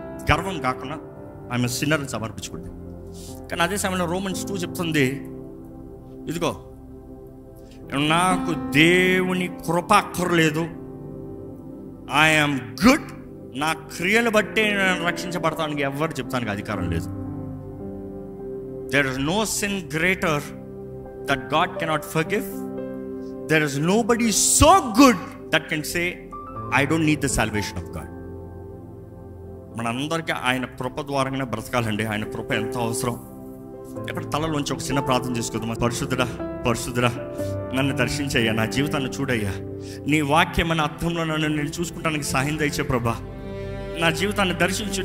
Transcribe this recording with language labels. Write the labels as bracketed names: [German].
[Telugu] గర్వం కాకుండా ఆమె సిన్నర్ని సమర్పించుకుంటే. కానీ అదే సమయంలో రోమన్స్ 2 చెప్తుంది, ఇదిగో నాకు దేవుని కృప అక్కర్లేదు, [English] I'm good, [Telugu] నా క్రియలు బట్టే నేను రక్షించబడతానికి ఎవరు చెప్తానికి అధికారం లేదు. [English] There is no sin greater that God cannot forgive. There is nobody so good that can say I don't need the salvation of God. [Telugu] మనందరికీ ఆయన కృప ద్వారానే బ్రతకాలండి. ఆయన కృప ఎంత అవసరం. ఎక్కడ తలలోంచి ఒక చిన్న ప్రార్థన చేసుకుందాం. పరిశుద్ధుడా, పరిశుద్ధుడా, నన్ను దర్శించయ్యా, నా జీవితాన్ని చూడయ్యా. నీ వాక్యం అనే అర్థంలో నన్ను నేను చూసుకుంటానికి సహాయం దయచే ప్రభా. నా జీవితాన్ని దర్శించు.